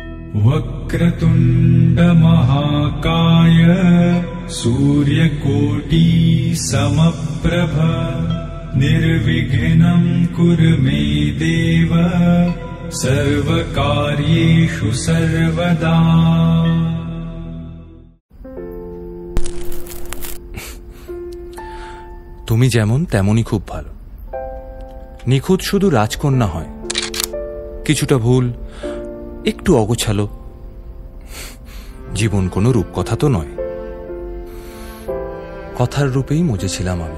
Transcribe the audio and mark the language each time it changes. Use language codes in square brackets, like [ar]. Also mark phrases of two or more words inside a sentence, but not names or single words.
[sa] वक्रतुण्ड महाकाय सूर्यकोटि समप्रभ निर्विघ्नं कुरु मे देव सर्वकार्येषु सर्वदा। [bn] তুমি যেমন তেমনই খুব ভালো। নিখুঁত শুধু রাজকন্যা হয়, কিছুটা ভুল, একটু অগোছালো। জীবন কোনো রূপকথা তো নয়। কথার রূপেই মজেছিলাম আমি।